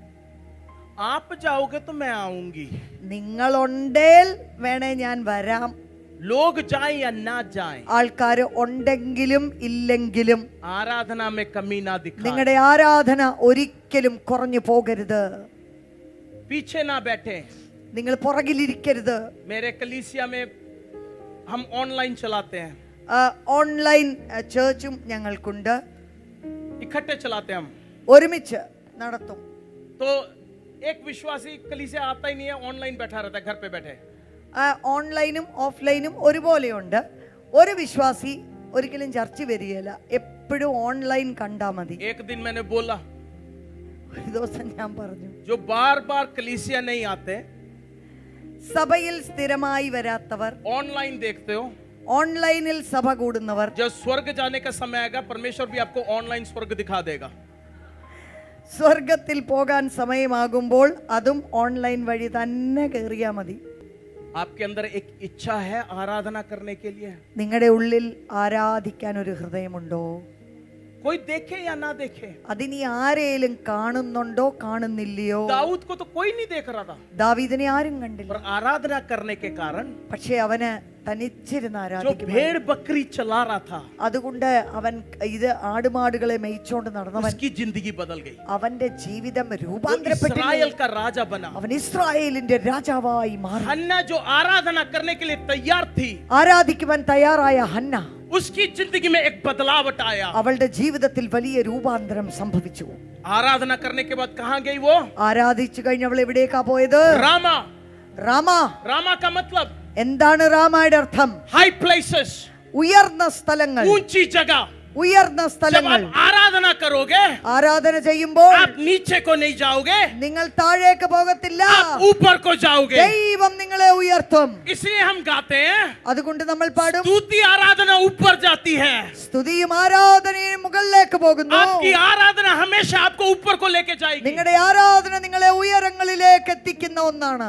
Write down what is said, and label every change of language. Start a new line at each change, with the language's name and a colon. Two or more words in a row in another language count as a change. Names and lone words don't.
Hindi: आप जाओगे तो मैं आऊंगी.
Malayalam: നിങ്ങളുണ്ടേൽ വേണേ ഞാൻ വരാം.
Hindi: लोग जाएं या ना जाएं,
Malayalam: ആൾക്കാര് ഉണ്ടെങ്കിലും ഇല്ലെങ്കിലും
Hindi: आराधना में कमी ना दिखाएं.
Malayalam: നിങ്ങളുടെ ആരാധന ഒരിക്കലും കുറഞ്ഞു പോകരുത്.
Hindi: पीछे ना बैठे.
Malayalam: നിങ്ങൾ പുറകിലിരിക്കരുത്.
Hindi: मेरे कलीसिया में हम ऑनलाइन चलाते हैं,
English: online church
Malayalam: ഞങ്ങൾക്കുണ്ട്,
Hindi: इकट्ठे चलाते हैं हम.
Malayalam: ഒരുമിച്ച് നടത്തും.
Hindi: तो एक विश्वासी कलीसिया आता ही नहीं है, ऑनलाइन बैठा रहता है घर पे बैठे.
Malayalam: ഓൺലൈനും ഓഫ്ലൈനും ഒരുപോലെയുണ്ട്. ഒരു വിശ്വാസി ഒരിക്കലും ചർച്ച വരികയില്ല, എപ്പോഴും ഓൺലൈൻ കണ്ടാ മതി.
Hindi: एक दिन मैंने बोला,
Malayalam: ഒരു ദിവസം ഞാൻ പറഞ്ഞു,
Hindi: जो बार बार कलीसिया नहीं आते,
Malayalam: സഭയിൽ സ്ഥിരമായി വരാത്തവർ,
Hindi: ऑनलाइन देखते हो,
Malayalam: ഓൺലൈനിൽ സഭ കൂടുന്നവർ,
Hindi: जब स्वर्ग जाने का समय आएगा परमेश्वर भी आपको ऑनलाइन स्वर्ग दिखा देगा.
Malayalam: സ്വർഗത്തിൽ പോകാൻ സമയമാകുമ്പോൾ അതും ഓൺലൈൻ വഴി തന്നെ കയറിയാ മതി.
Hindi: आपके अंदर एक इच्छा है आराधना करने के लिए.
Malayalam: നിങ്ങളുടെ ഉള്ളിൽ ആരാധിക്കാൻ ഒരു ഹൃദയമുണ്ടോ?
Hindi: कोई देखे या ना देखे,
Malayalam: അതിനി ആരെയും കാണുന്നുണ്ടോ കാണുന്നില്ലയോ?
Hindi: दाऊद को तो कोई नहीं देख रहा था,
Malayalam: ദാവീദിനെ ആരും കണ്ടില്ല,
Hindi: पर आराधना करने के कारण
Malayalam: പക്ഷെ അവന് തനിച്ചിരുന്ന്
Hindi: जो
Malayalam: ആരാധിക്കും.
Hindi: भेड़ बकरी चला रहा था,
Malayalam: അതുകൊണ്ട് അവൻ ഇത് ആടുമാടുകളെ മേയിച്ചോണ്ട് നടന്നവൻ,
Hindi: उसकी जिंदगी बदल गई.
Malayalam: അവന്റെ ജീവിതം
Hindi: वो
Malayalam: രൂപാന്തരപ്പെട്ടില്ല.
Hindi: इस्राएल का राजा बना.
Malayalam: അവൻ ഇസ്രായേലിന്റെ രാജാവായി മാറി.
Hindi: हन्ना जो आराधना करने के लिए तैयार थी,
Malayalam: ആരാധിക്കുവാൻ തയ്യാറായ ഹന്ന,
Hindi: उसकी जिंदगी में एक बदलावट आया.
Malayalam: അവളുടെ ജീവിതത്തിൽ വലിയ രൂപാന്തരം സംഭവിച്ചു.
Hindi: आराधना करने के बाद कहां गई वो?
Malayalam: ആരാധിച്ചു കഴിഞ്ഞ് അവൾ എവിടേക്കാ പോയത്?
Hindi: रामा.
Malayalam: രാമ.
Hindi: रामा का मतलब
Malayalam: എന്താണ് രാമയുടെ അർത്ഥം?
English: high places,
Malayalam: ഉയർന്ന സ്ഥലങ്ങൾ,
Hindi: ऊंची जगह.
Malayalam: ഉയർന്ന
Hindi: जब
Malayalam: സ്ഥലങ്ങൾ.
Hindi: आप आराधना करोगे,
Malayalam: ആരാധന ചെയ്യുമ്പോൾ
Hindi: आप नीचे को नहीं जाओगे,
Malayalam: നിങ്ങൾ താഴേക്ക് പോകത്തില്ല,
Hindi: आप ऊपर को जाओगे.
Malayalam: ദൈവം നിങ്ങളെ ഉയർത്തും.
Hindi: इसलिए हम गाते हैं,
Malayalam: അതുകൊണ്ട് നമ്മൾ പാടും,
Hindi: स्तुति आराधना ऊपर जाती है.
Malayalam: സ്തുതിയും ആരാധനയും മുകളിലേക്ക് പോകുന്നു.
Hindi: आपकी आराधना हमेशा आपको ऊपर को लेके जाएगी.
Malayalam: നിങ്ങളുടെ ആരാധന നിങ്ങളെ ഉയരങ്ങളിലേക്ക് എത്തിക്കുന്ന ഒന്നാണ്.